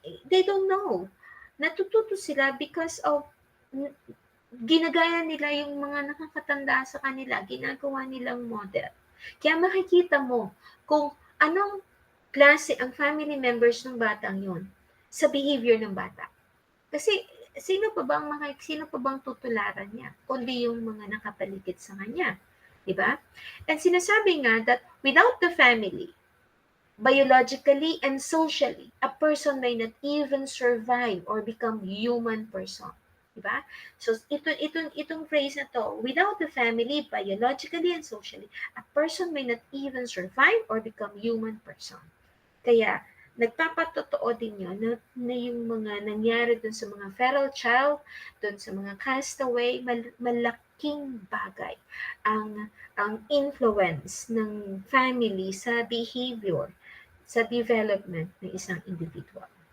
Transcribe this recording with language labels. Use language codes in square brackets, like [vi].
[en] They don't know. [tl] Natututo sila because of ginagaya nila yung mga nakakatanda sa kanila, ginagawa nilang model. Kaya makikita mo kung anong klase ang family members ng batang yun sa behavior ng bata. Kasi sino pa bang tutularan niya kundi yung mga nakapaligid sa kanya, 'di ba? [en] And [tl] sinasabi nga [en] that without the family, biologically and socially, a person may not even survive or become human person. Diba? So, [tl] itong phrase na to, [en] without the family, biologically and socially, a person may not even survive or become human person. [tl] Kaya, nagpapatotoo din yun na yung mga nangyari dun sa mga feral child, dun sa mga castaway, malaking bagay ang influence ng family sa behavior, sa development ng isang individual.